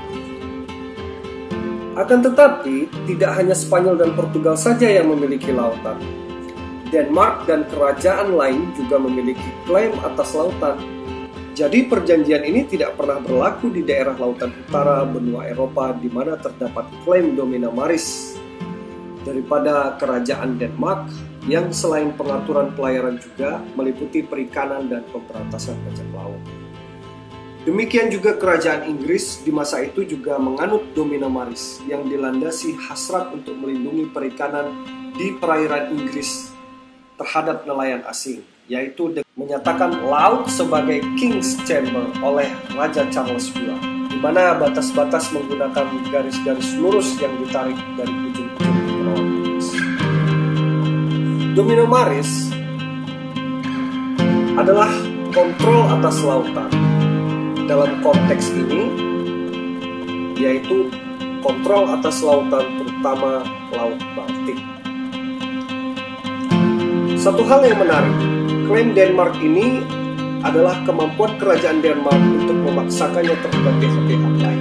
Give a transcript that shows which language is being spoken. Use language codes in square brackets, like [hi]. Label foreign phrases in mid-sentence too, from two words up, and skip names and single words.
[id] Akan tetapi, tidak hanya Spanyol dan Portugal saja yang memiliki lautan. Denmark dan kerajaan lain juga memiliki klaim atas lautan. Jadi perjanjian ini tidak pernah berlaku di daerah lautan utara benua Eropa di mana terdapat klaim [la] domina maris [id] daripada kerajaan Denmark yang selain pengaturan pelayaran juga meliputi perikanan dan pemberantasan bajak laut. Demikian juga kerajaan Inggris di masa itu juga menganut [la] domina maris [id] yang dilandasi hasrat untuk melindungi perikanan di perairan Inggris terhadap nelayan asing, yaitu menyatakan laut sebagai [en] King's Chamber [id] oleh Raja Charles II, di mana batas-batas menggunakan garis-garis lurus yang ditarik dari ujung-ujung kepulauan Inggris. [la] Domino maris [id] adalah kontrol atas lautan. Dalam konteks ini, yaitu kontrol atas lautan terutama Laut Baltik. Satu hal yang menarik, klaim Denmark ini adalah kemampuan kerajaan Denmark untuk memaksakannya terhadap pihak-pihak lain.